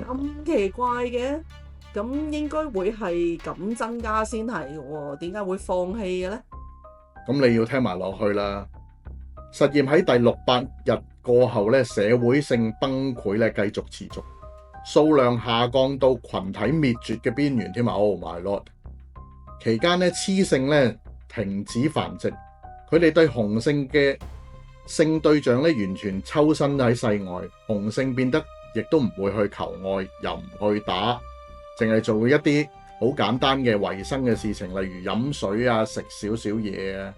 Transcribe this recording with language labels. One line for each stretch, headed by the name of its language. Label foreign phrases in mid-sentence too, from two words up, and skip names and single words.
Cantonese: 咁奇怪嘅，咁應該會係咁增加先係喎，點解會放棄嘅咧？咁你要聽埋落去啦。實驗喺第600日過後咧，社會性崩潰咧繼續持續，數量下降到群體滅絕嘅邊緣添啊 ！
English: Oh my lord！
Cantonese: 期間咧，雌性咧停止繁殖，佢哋對雄性嘅性對象咧完全抽身喺世外，雄性變得亦都唔會去求愛，又唔去打，淨係做一啲好簡單嘅維生嘅事情，例如飲水啊、食少少嘢啊。